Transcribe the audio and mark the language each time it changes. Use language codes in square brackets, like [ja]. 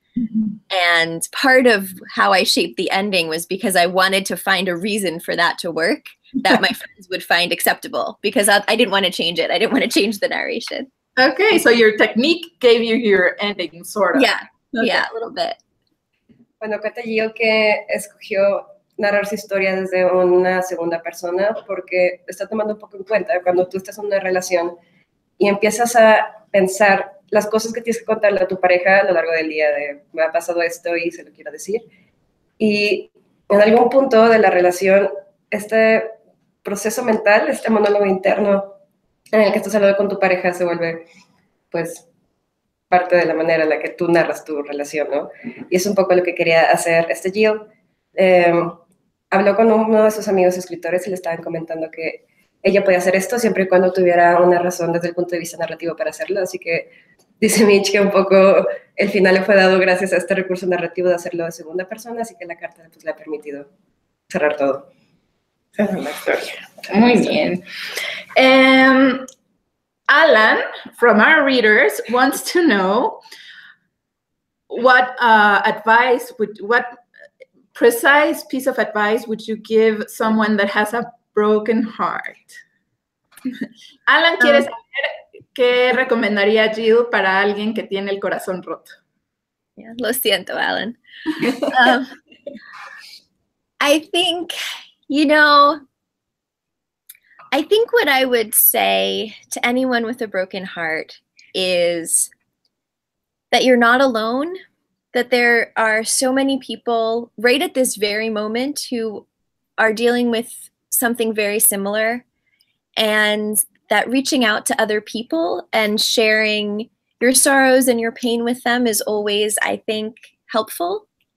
[en] Mm-hmm. And part of how I shaped the ending was because I wanted to find a reason for that to work that my friends would find acceptable, because I didn't want to change it. I didn't want to change the narration. Okay, so your technique gave you your ending, sort of. Yeah, Okay. yeah, a little bit. [es] Bueno, cuenta Jill que escogió narrar su historia desde una segunda persona porque está tomando un poco en cuenta cuando tú estás en una relación y empiezas a pensar las cosas que tienes que contarle a tu pareja a lo largo del día, de me ha pasado esto y se lo quiero decir. Y en algún punto de la relación, este proceso mental, este monólogo interno en el que estás hablando con tu pareja se vuelve, pues, parte de la manera en la que tú narras tu relación, ¿no? Y es un poco lo que quería hacer Jill. Habló con uno de sus amigos escritores y le estaban comentando que ella podía hacer esto siempre y cuando tuviera una razón desde el punto de vista narrativo para hacerlo. Así que dice Mitch que un poco el final le fue dado gracias a este recurso narrativo de hacerlo de segunda persona, así que la carta pues, le ha permitido cerrar todo. Esa es la historia. Muy bien. [en] Alan, from our readers, wants to know what what precise piece of advice would you give someone that has a broken heart? [es] Alan quiere saber qué recomendaría Jill para alguien que tiene el corazón roto. Yeah, lo siento, Alan. [en] I think, you know, I think what I would say to anyone with a broken heart is that you're not alone, that there are so many people right at this very moment who are dealing with something very similar, and that reaching out to other people and sharing your sorrows and your pain with them is always, I think, helpful.